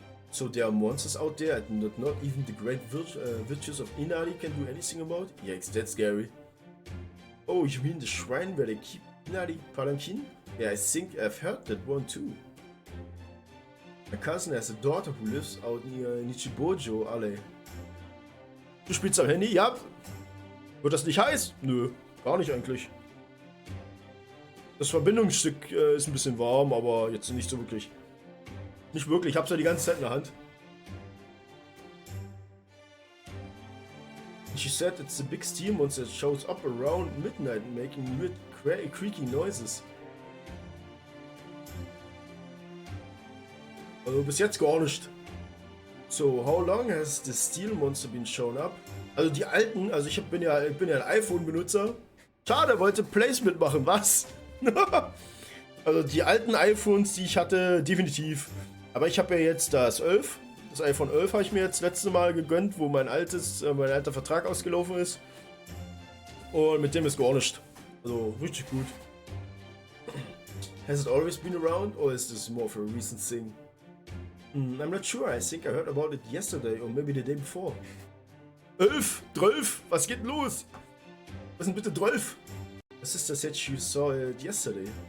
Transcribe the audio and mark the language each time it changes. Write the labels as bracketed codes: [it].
[en] So there are monsters out there and not even the great virtues of Inari can do anything about? Yikes, that's scary. Oh, you mean the shrine where they keep Inari Palanquin? Yeah, I think I've heard that one too. My cousin has a daughter who lives out near Nichibojo Alley. [de] Du spielst am Handy? Ja. Wird das nicht heiß? Nö, gar nicht eigentlich. Das Verbindungsstück ist ein bisschen warm, aber jetzt nicht so wirklich. Nicht wirklich, ich hab's ja die ganze Zeit in der Hand. [en] She said it's a big steel monster that shows up around midnight making weird creaking noises. [de] Also bis jetzt gar nicht. [en] So, how long has the steel monster been shown up? [de] Also die alten, also ich bin ja ein iPhone-Benutzer. Schade, wollte Placement machen, was? Also die alten iPhones, die ich hatte, definitiv. Aber ich habe ja jetzt das 11, Das iPhone 11 habe ich mir jetzt das letzte Mal gegönnt, wo mein alter Vertrag ausgelaufen ist. Und mit dem ist gar nicht. Also richtig gut. [en] Has it always been around or is this more of a recent thing? I'm not sure. I think I heard about it yesterday or maybe the day before. [de] 11, 12, was geht denn los? Was ist denn bitte 12? Was ist das jetzt? [en] You saw it yesterday.